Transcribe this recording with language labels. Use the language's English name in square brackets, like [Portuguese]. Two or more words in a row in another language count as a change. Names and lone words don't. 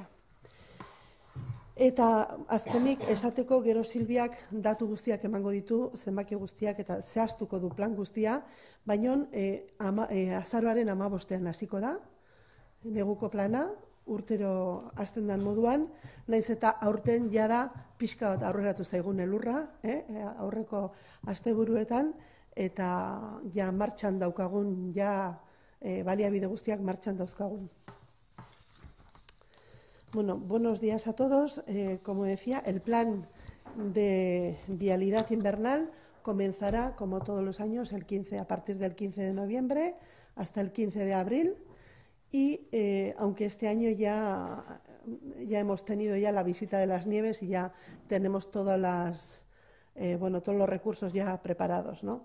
[Basque] Eta azkenik esateko gero Silbiak datu guztiak emango ditu, zenbaki guztiak eta zehaztuko du plan guztia, baina azaroaren 15ean hasiko da, neguko plana, urtero hasten den moduan, naiz eta aurten jada pixka bat aurreratu zaigun elurra, aurreko asteburuetan, eta ja martxan daukagun, baliabide guztiak martxan dauzkagun. [Spanish] Bueno, buenos días a todos. Como decía, el plan de vialidad invernal comenzará, como todos los años, a partir del 15 de noviembre hasta el 15 de abril. Y aunque este año ya hemos tenido ya la visita de las nieves y ya tenemos todos los recursos ya preparados, ¿no?